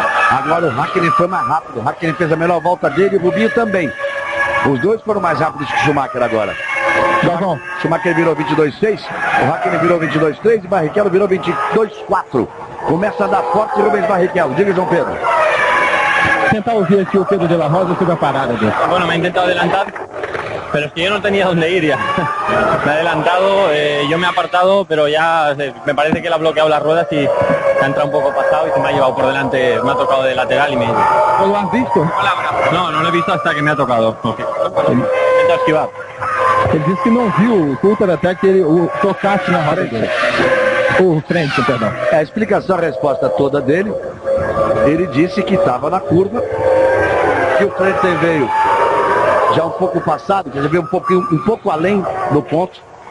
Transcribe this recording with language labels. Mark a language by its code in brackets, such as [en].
[pt] Agora o Hakkinen foi mais rápido. O Hakkinen fez a melhor volta dele e o Rubinho também. Os dois foram mais rápidos que o Schumacher agora. Schumacher virou 22.6, o Hakkinen virou 22.3 e Barrichello virou 22.4. Começa a dar forte Rubens Barrichello. Diga, João Pedro. Tentar ouvir aqui o Pedro de la Rosa sobre a parada dele. [es] Bueno, me ha intentado adelantar, pero es que yo no tenía dónde ir ya. Me ha adelantado, yo me he apartado, pero ya me parece que le ha bloqueado las ruedas y se ha entrado un poco pasado y se me ha llevado por delante, me ha tocado de lateral y me... ¿Lo has visto? No, no lo he visto hasta que me ha tocado. Intento esquivar. [pt] Ele disse que não viu o Coulthard até que ele o tocasse na roda dele. O frente, perdão. A explicação, a resposta toda dele, ele disse que estava na curva, que o Frentzen veio já um pouco passado, quer dizer, veio um pouco além do ponto.